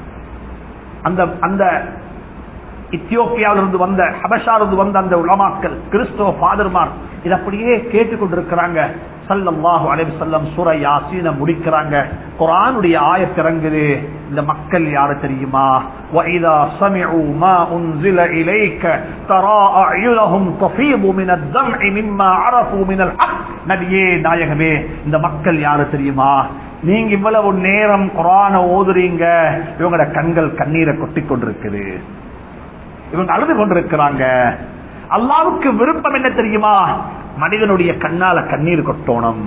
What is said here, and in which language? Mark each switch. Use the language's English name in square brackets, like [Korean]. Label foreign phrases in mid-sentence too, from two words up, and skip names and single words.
[Tamil] அந்த இத்தியோப்பியாவிலிருந்து வந்த ஹபஷாவிலிருந்து வந்த அந்த உலமாக்கள் கிறிஸ்தவ ஃபாதர்மார் இதை அப்படியே கேட்டுக்கொண்டிருக்கிறாங்க. [Arabic] صلى الله عليه وسلم [Tamil] சூரா யாசீனை முடிக்கிறாங்க. குர்ஆனுடைய ஆயத் இறங்குது. இந்த மக்கள் யாரு தெரியுமா? [Arabic] وَإِذَا سَمِعُوا مَا أُنزِلَ إِلَيْكَ تَرَى أَعْيُنَهُمْ تَفِيضُ مِنَ الدَّمْعِ مِمَّا عَرَفُوا مِنَ الْحَقِّ. [Tamil] நபியே நாயகமே, இந்த மக்கள் யாரு தெரியுமா? நீங்க இவ்வளவு நேரம் குர்ஆனை ஓதுறீங்க, இவங்களோட கண்கள் கண்ணீரை கொட்டிக் கொண்டிருக்குது, இவங்க அழுது கொண்டிருக்கிறாங்க. அல்லாஹ்வுக்கு விருப்பம் என்ன தெரியுமா? மனிதனுடைய கண்ணால கண்ணீர் கொட்டோணும்.